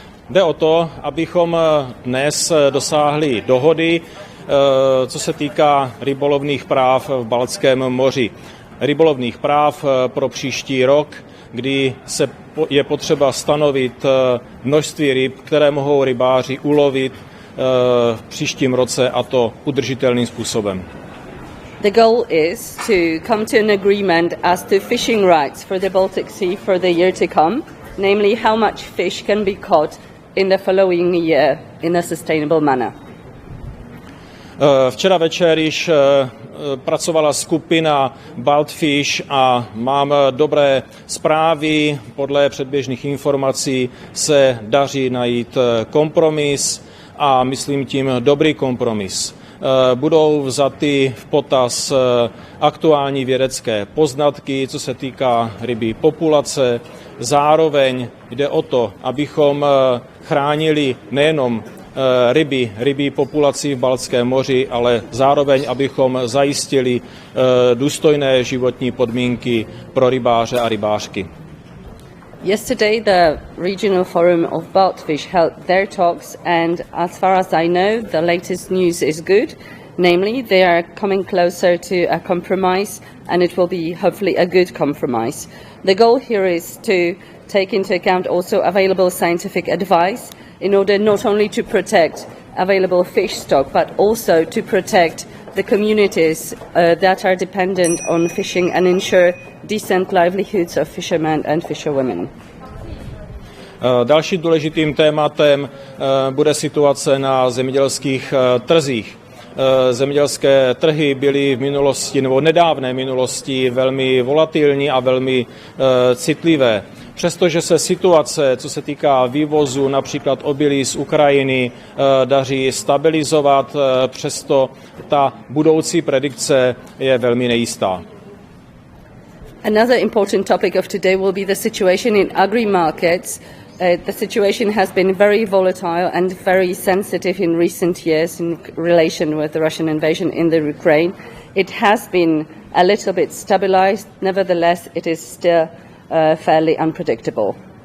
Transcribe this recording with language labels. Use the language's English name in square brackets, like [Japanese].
[Czech] Jde o to, abychom dnes dosáhli dohody, co se týká rybolovných práv v Baltském moři. Rybolovných práv pro příští rok, kdy je potřeba stanovit množství ryb, které mohou rybáři ulovit v příštím roce, a to udržitelným způsobem. [English] The goal is to come to an agreement as to fishing rights for the Baltic Sea for the year to come, namely how much fish can be caught in the following year in a sustainable manner. [Czech] Včera večer již pracovala skupina Baltfish a mám dobré zprávy. Podle předběžných informací se daří najít kompromis a myslím tím dobrý kompromis. Budou vzaty v potaz aktuální vědecké poznatky, co se týká rybí populace. Zároveň jde o to, abychom chránili nejenom rybí populaci v Baltském moři, ale zároveň, abychom zajistili důstojné životní podmínky pro rybáře a rybářky. [English] Yesterday, the Regional Forum of Baltfish held their talks, and as far as I know, the latest news is good. Namely, they are coming closer to a compromise, and it will be hopefully a good compromise. The goal here is to take into account also available scientific advice in order not only to protect available fish stock, but also to protect the communities that are dependent on fishing and ensure decent livelihoods of fishermen and fisherwomen. [Czech] Dalším důležitým tématem bude situace na zemědělských trzích. Zemědělské trhy byly v minulosti nebo nedávné minulosti velmi volatilní a velmi citlivé. Přestože se situace, co se týká vývozu například obilí z Ukrajiny, daří stabilizovat, přesto ta budoucí predikce je velmi nejistá. [English] Another important topic of today will be the situation in agri-markets. The situation has been very volatile and very sensitive in recent years in relation with the Russian invasion in the Ukraine. It has been a little bit stabilized, nevertheless it is still fairly unpredictable.